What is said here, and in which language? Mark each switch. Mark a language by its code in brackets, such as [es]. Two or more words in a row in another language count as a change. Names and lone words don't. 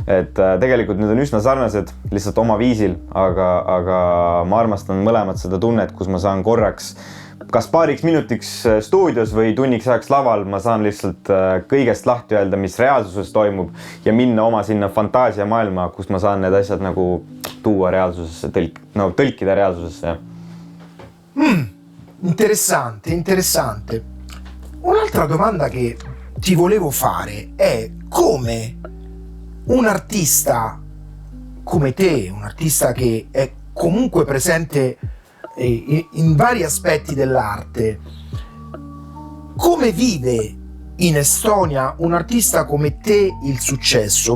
[et] Et tegelikult need on üsna sarnased, lihtsalt oma viisil, aga ma armastan mõlemat seda tunnet, kus ma saan korraks kas paariks minutiks stuudios või tunniks ajaks laval, ma saan lihtsalt kõigest lahti öelda, mis reaalsuses toimub ja minna oma sinna fantaasia maailma, kus ma saan need asjad nagu tuua reaalsusesse, tõlkida reaalsusesse. [it] Interessante. Un'altra domanda che ti volevo fare è come un artista come te, un artista che è comunque presente in vari aspetti dell'arte, come vive in Estonia un artista come te il successo?